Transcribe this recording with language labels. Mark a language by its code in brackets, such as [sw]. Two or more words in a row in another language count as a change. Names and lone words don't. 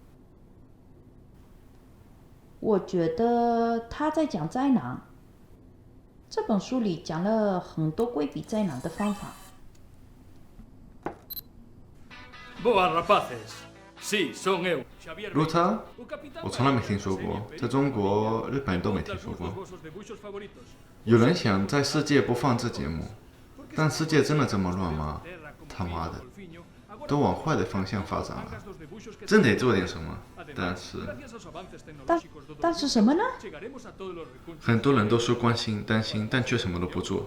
[zh] 我觉得他在讲灾难。这本书里讲了很多规避灾难的方法。 [gl] Boas rapaces. Sí, son eu, Xavier [zh] 如他， [gl] o capitán [zh] 我从来没听说过，在中国、日本都没听说过。 [es] de vuestros favoritos. [zh] 有人想在世界播放这节目，但世界真的这么乱吗？他妈的，都往坏的方向发展了，真得做点什么。但是什么呢？很多人都说关心、担心，但却什么都不做。